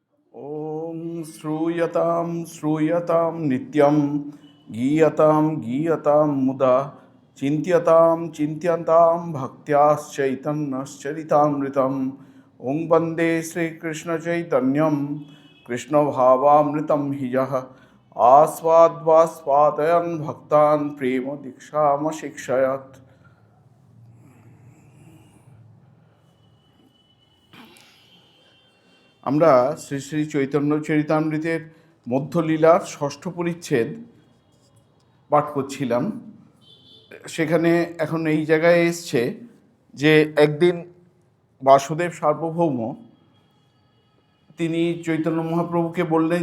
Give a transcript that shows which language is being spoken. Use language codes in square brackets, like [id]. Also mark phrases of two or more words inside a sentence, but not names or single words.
[sa] ॐ श्रूयतां श्रूयतां नित्यं गीयतां गीयतां मुदा चिन्त्यतां चिन्त्यतां भक्त्याश्चैतन्यश्चरितामृतम् ॐ वन्दे श्रीकृष्णचैतन्यं कृष्णभावामृतं हि यः आस्वाद्वास्वादयन् भक्तान् प्रेमदीक्षामशिक्षयत्। [bn] আমরা শ্রী শ্রী চৈতন্য চরিতামৃতের মধ্যলীলার ষষ্ঠ পরিচ্ছেদ পাঠ করছিলাম। সেখানে এখন এই জায়গায় এসছে যে একদিন বাসুদেব সার্বভৌম তিনি চৈতন্য মহাপ্রভুকে বললেন